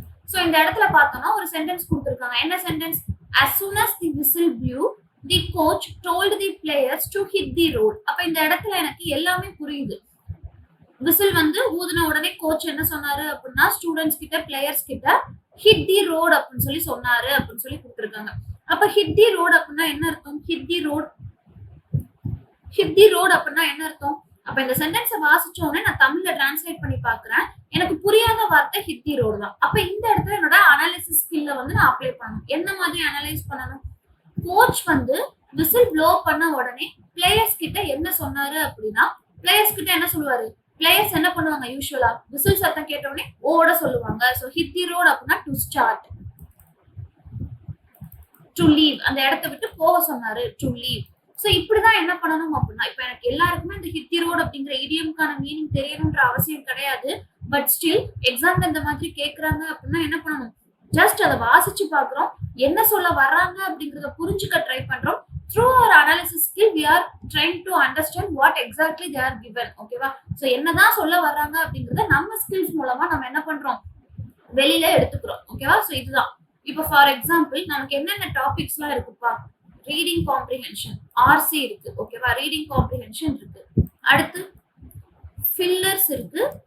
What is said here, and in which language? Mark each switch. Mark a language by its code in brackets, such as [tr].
[ta] So இந்த இடத்துல பார்த்தோம்னா ஒரு சென்டென்ஸ் கொடுத்திருக்காங்க. என்ன sentence? [en] As soon as the whistle blew, the coach told the players to hit the road. [ta] அப்ப இந்த இடத்துல எனக்கு எல்லாமே புரியுது. விசில் வந்து ஊதுன உடனே கோச் என்ன சொன்னாரு அப்படின்னா ஸ்டூடெண்ட்ஸ் கிட்ட பிளேயர்ஸ் கிட்ட ஹிட் தி ரோட் அப்படின்னு சொல்லி சொன்னாரு அப்படின்னு சொல்லி கொடுத்துருக்காங்க. அப்ப ஹிட் தி ரோட் அப்படின்னா என்ன அர்த்தம்? ஹிட் தி ரோட் அப்படின்னா என்ன அர்த்தம்? அப்ப இந்த சென்டென்ஸை வாசிச்ச உடனே நான் தமிழ்ல டிரான்ஸ்லேட் பண்ணி பாக்குறேன். எனக்கு புரியாத வார்த்தை ஹிட் தி ரோடு தான். அப்ப இந்த இடத்துல என்னோட அனாலிசிஸ் ஸ்கில்ல வந்து நான் அப்ளை பண்ணணும். என்ன மாதிரி அனலைஸ் பண்ணணும்? கோச் வந்து விசில் ப்ளோ பண்ண உடனே பிளேயர்ஸ் கிட்ட என்ன சொன்னாரு அப்படின்னா பிளேயர்ஸ் கிட்ட என்ன சொல்லுவாரு? பிளேயர்ஸ் என்ன பண்ணுவாங்க? யூசுவலா விசில் சத்தம் கேட்ட உடனே ஓட சொல்லுவாங்க. சோ ஹிட் தி ரோட் அப்படின்னா டு ஸ்டார்ட், டு லீவ், அந்த இடத்தை விட்டு போக சொன்னாரு, டு லீவ். சோ இப்படிதான் என்ன பண்ணணும் அப்படின்னா இப்ப எனக்கு எல்லாருக்குமே இந்த ஹிட் தி ரோட் அப்படிங்கிற இடியம்கான மீனிங் தெரியணும்ன்ற அவசியம் கிடையாது. பட் ஸ்டில் எக்ஸாம்ல இந்த மாதிரி கேக்குறாங்க அப்படின்னா என்ன பண்ணணும்? ஜஸ்ட் அதை வாசிச்சு பாக்குறோம், என்ன சொல்ல வர்றாங்க அப்படிங்கறத புரிஞ்சுக்க ட்ரை பண்றோம். [en] Through our analysis skill, we are trying to understand what exactly they are given. [ta] ஓகேவா? சோ என்னதான் சொல்ல வர்றாங்க அப்படிங்கறத நம்ம ஸ்கில்ஸ் மூலமா நம்ம என்ன பண்றோம்? வெளியில எடுத்துக்கிறோம். ஓகேவா? சோ இதுதான். இப்போ ஃபார் எக்ஸாம்பிள் நமக்கு என்னென்ன டாபிக்ஸ் எல்லாம் இருக்குப்பா? ரீடிங் காம்ப்ரிஹென்ஷன், ஆர்சி இருக்கு. ஓகேவா? ரீடிங் காம்ப்ரிஹென்ஷன் இருக்கு. அடுத்து ஃபில்லர்ஸ் இருக்கு.